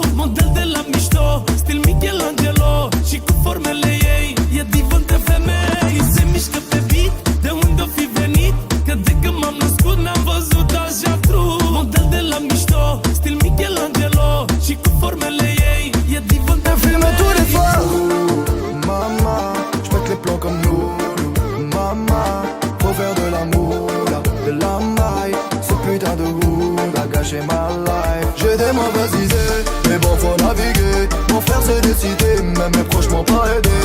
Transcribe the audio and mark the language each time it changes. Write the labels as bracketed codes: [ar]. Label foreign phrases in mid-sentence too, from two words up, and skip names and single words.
[ro] Model de la mișto, stil Michelangelo, și cu formele ei e divă între femei. Se mișcă pe beat, de unde o fi venit, că de când m-am născut n-am văzut așa true. Model de la mișto, stil Michelangelo, și cu formele ei e divă între [fr] Fume tous les [ro] femei. [fr] soirs. Maman, j'pète les plombs comme nous. Maman, faut faire de l'amour, de la maille. Ce putain de hood a gâché ma life. J'ai des mauvaises idées, mais bon faut naviguer. Mon frère s'est décidé, même mes proches m'ont pas aidé.